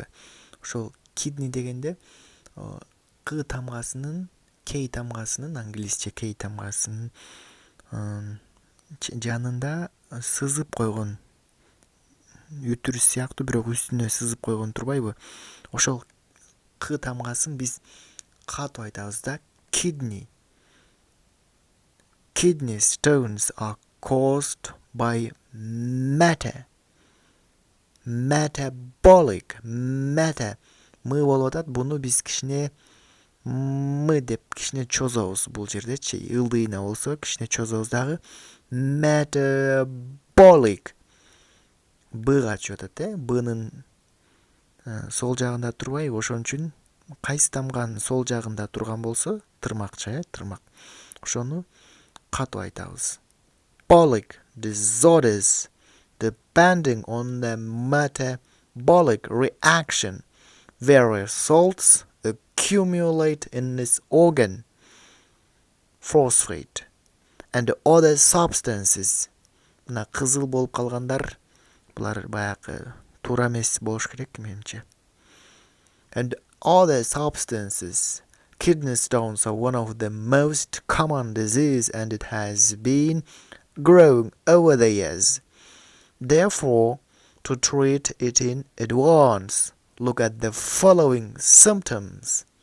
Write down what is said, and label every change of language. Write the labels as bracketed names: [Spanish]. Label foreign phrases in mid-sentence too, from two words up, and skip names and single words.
[Kyrgyz] Ошол kidney дегенде к тамгасынын, k тамгасынын, англисче k тамгасынын жанында сызып койгон үтүр сыяктуу, бирок үстүнө сызып койгон турбайбы? Ошол к тамгасын биз катып айтабыз да, kidney. [English] Kidney stones are caused by metabolic [Kyrgyz] мы болуп атат. Буну биз кичине мы деп кичине чозобуз бул жердечи. Ылдыйына болсо кичине чозобуз дагы. Metabolic бга чыгып атат, бнын сол жагында турбайбы? Ошон үчүн кайсы тамганын сол жагында турган болсо, тырмакча, тырмак. Ошону катып айтабыз. [English] Metabolic disorders, depending on the metabolic reaction, various salts accumulate in this organ, phosphate and other substances. [Kyrgyz] Мына кызыл болуп калгандар, булар баягы туура эмес болуш керек менимче. [English] And other substances. Kidney stones are one of the most common disease and it has been growing over the years. Therefore, to treat it in advance, look at the following symptoms.